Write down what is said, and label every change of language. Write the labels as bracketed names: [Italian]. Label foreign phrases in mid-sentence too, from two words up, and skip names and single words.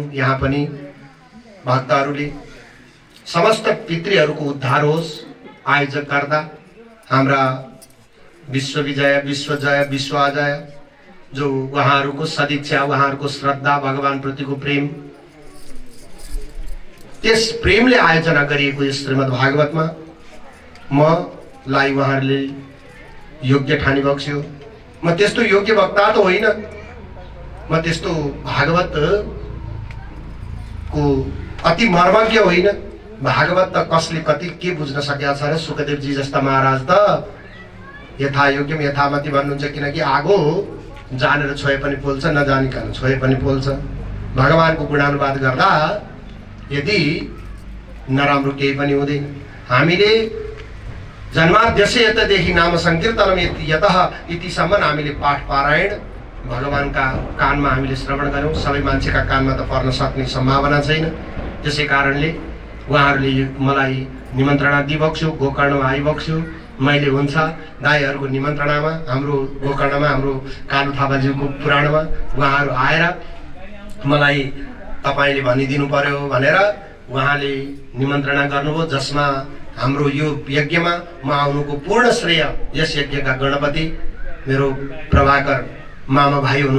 [Nepali] यहाँ पनि भक्तहरूले समस्त पितृहरूको उद्धार होस् आयोजक गर्दा हाम्रा विश्वविजय, विश्वजय, विश्वाजय जो उहाँहरूको सदिच्छा, उहाँहरूको श्रद्धा, भगवानप्रतिको प्रेम, त्यस प्रेमले आयोजना गरिएको यस श्रीमद् भागवतमा मलाई उहाँहरूले योग्य ठानी बक्स्यो। म त्यस्तो योग्य वक्ता त होइन, म त्यस्तो भागवत को अति मर्मज्ञ होइन। भागवत त कसले कति के बुझ्न सकेका छ र सुखदेवजी जस्ता महाराज त [Sanskrit] यथा योग्यम यथामति [Nepali] भन्नुहुन्छ, किनकि आगो जानेर छोए पनि पोल्छ, नजानिकन छोए पनि पोल्छ। भगवानको गुणानुवाद गर्दा यदि नराम्रो केही पनि हुँदैन। हामीले जन्माद्यस्य यतदेखि [Sanskrit] नाम संकीर्तनम यतः [Nepali] इतिसम्म हामीले पाठ पारायण भगवानका कानमा हामीले श्रवण गर्यौं। सबै मान्छेका कानमा त पर्न सक्ने सम्भावना छैन, त्यसै कारणले उहाँहरूले मलाई निमन्त्रणा दिइबक्स्यो, गोकर्णमा आइबक्स्यो। मैले हुन्छ दाईहरूको निमन्त्रणामा, हाम्रो गोकर्णमा, हाम्रो कालु थापाज्यूको पुराणमा उहाँहरू आएर मलाई तपाईले भनिदिनु पर्यो भनेर उहाँले निमन्त्रणा गर्नुभयो, जसमा हाम्रो यो यज्ञमा म आउनुको पूर्ण श्रेय यस यज्ञका गणपति मेरो प्रभाकर मामा भाइ हुनुहुन्छ।